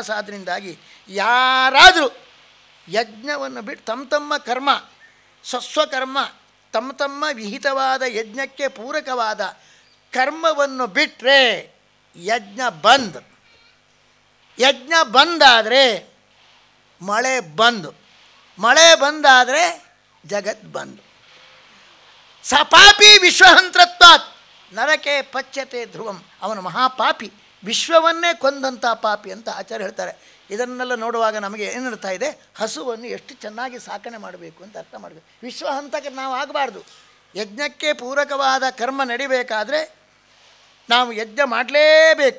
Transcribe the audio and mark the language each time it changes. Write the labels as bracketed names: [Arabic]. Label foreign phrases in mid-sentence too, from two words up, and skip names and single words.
[Kannada] ಆದ್ದರಿಂದಾಗಿ ಯಾರಾದರೂ ಯಜ್ಞವನ್ನು ಬಿಟ್ಟು ತಮ್ಮ ಕರ್ಮ, ಸ್ವಸ್ವಕರ್ಮ ತಮ್ಮ ತಮ್ಮ ವಿಹಿತವಾದ ಯಜ್ಞಕ್ಕೆ ಪೂರಕವಾದ ಕರ್ಮವನ್ನು ಬಿಟ್ಟರೆ ಯಜ್ಞ ಬಂದ್. ಯಜ್ಞ ಬಂದಾದರೆ ಮಳೆ ಬಂದು, ಮಳೆ ಬಂದಾದರೆ ಜಗತ್ ಬಂದು. [Sanskrit] ಸಪಾಪಿ ವಿಶ್ವಹಂತ್ರತ್ವಾತ್ ನರಕೆ ಪಚ್ಯತೆ ಧ್ರುವಂ. [Kannada] ಅವನು ಮಹಾಪಾಪಿ, ವಿಶ್ವವನ್ನೇ ಕೊಂದಂಥ ಪಾಪಿ ಅಂತ ಆಚಾರ್ಯ ಹೇಳ್ತಾರೆ. ಇದನ್ನೆಲ್ಲ ನೋಡುವಾಗ ನಮಗೆ ಏನಿರ್ತಾ ಇದೆ, ಹಸುವನ್ನು ಎಷ್ಟು ಚೆನ್ನಾಗಿ ಸಾಕಣೆ ಮಾಡಬೇಕು ಅಂತ ಅರ್ಥ ಮಾಡಬೇಕು. ವಿಶ್ವಹಂತಕ ನಾವು ಆಗಬಾರ್ದು. ಯಜ್ಞಕ್ಕೆ ಪೂರಕವಾದ ಕರ್ಮ ನಡಿಬೇಕಾದರೆ ನಾವು ಯಜ್ಞ ಮಾಡಲೇಬೇಕು.